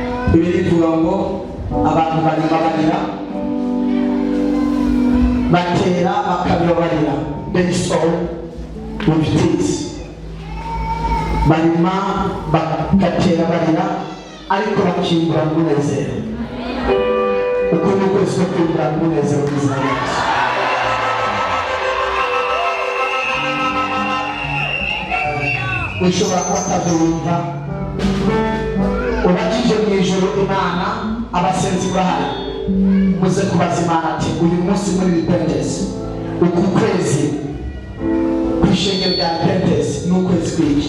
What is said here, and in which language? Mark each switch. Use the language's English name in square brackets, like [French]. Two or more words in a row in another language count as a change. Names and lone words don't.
[Rundi] Bibiri ivuga ngo abantu baribabarira batera bakabibabarira. [English] They sow with peace. [Rundi] Barima bagatera barira ariko bakimbura umunezero. Uko ni ukwezi ko kwimbura umunezero w'izina Yesu. Ushobora kuba utabyumva ubakije mu ijoro Imana abasenzi bahari muze kubaza Imana ati uyu munsi muri Repentance uku kwezi kw'ishengero rya Repentance ni ukwezi kw'iki.